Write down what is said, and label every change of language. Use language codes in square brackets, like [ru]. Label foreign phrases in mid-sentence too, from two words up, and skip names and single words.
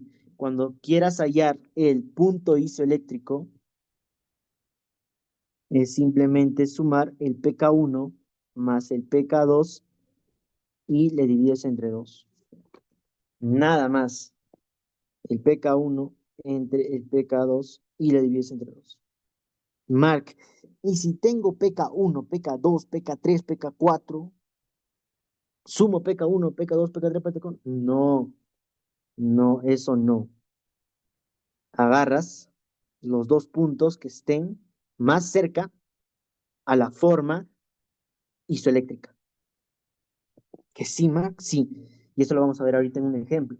[es] Cuando quieras hallar el punto isoeléctrico, es simplemente sumar el pK1 más el pK2 y le divides entre 2. Nada más. El pK1 entre el pK2 y le divides entre 2. Mark, y si tengo pK1, pK2, pK3, pK4, sumo pK1, pK2, pK3, pK4. No, no, eso no. Agarras los dos puntos que estén más cerca a la forma isoeléctrica. Que sí, Mark, sí. Y eso lo vamos a ver ahorita en un ejemplo.